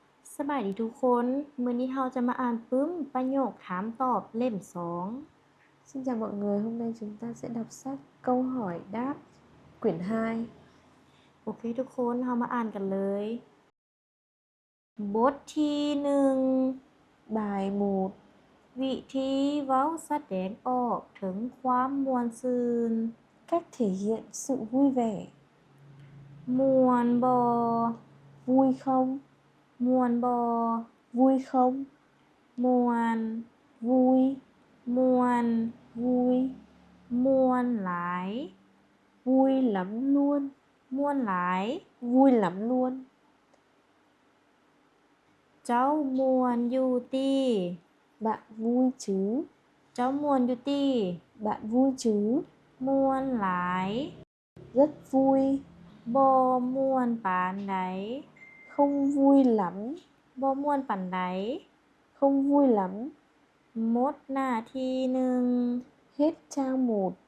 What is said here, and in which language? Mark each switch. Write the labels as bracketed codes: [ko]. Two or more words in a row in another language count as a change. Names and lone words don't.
[tts] สบายดีทุกคน มื้อนี้เราจะมาอ่านปึ้มประโยคถามตอบเล่ม 2 [vi] Xin chào mọi người, hôm nay chúng ta sẽ đọc sách Câu hỏi đáp quyển 2. [tts] โอเคทุกคนเรามาอ่านกันเลย บทที่ 1 [vi] Bài 1. [tts] วิธีเว้าแสดงออกถึงความม่วนซื่น [vi] Cách thể hiện sự vui vẻ. [tts] ม่วนบ่ [vi] Vui không? [tts] ม่วนบ่ [vi] Vui không? [tts] ม่วน [vi] Vui. [tts] ม่วน [vi] Vui. [tts] ม่วนหลาย [vi] Vui lắm luôn. [tts] ม่วนหลาย [vi] Vui lắm luôn. [tts] เจ้าม่วนอยู่ติ [vi] Bạn vui chứ? [tts] เจ้าม่วนอยู่ติ [vi] Bạn vui chứ? [tts] ม่วนหลาย [vi] Rất vui. [tts] บ่ม่วนปานใด [vi] Không vui lắm. [tts] บ่ม่วนปานใด [vi] Không vui lắm. [tts] หมดหน้าที่ 1 [vi] Hết trang 1.